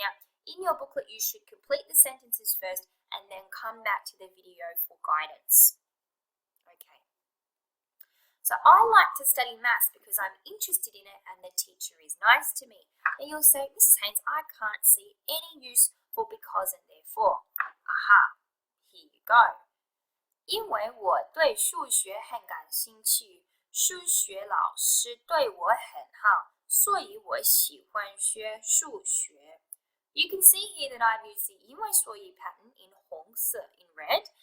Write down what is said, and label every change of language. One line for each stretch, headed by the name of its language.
English: Now, in your booklet, you should complete the sentences first and then come back to the video for guidance. Okay. So I like to study maths because I'm interested in it and the teacher is nice to me. And you'll say, Mrs. Haynes, I can't see any use for because and therefore. Aha, here you go.
Chinese: 因为我对数学很感兴趣，数学老师对我很好，所以我喜欢学数学。
English: You can see here that I've used the
Chinese: 因为所以
English: pattern in
Chinese: 红色
English: in red.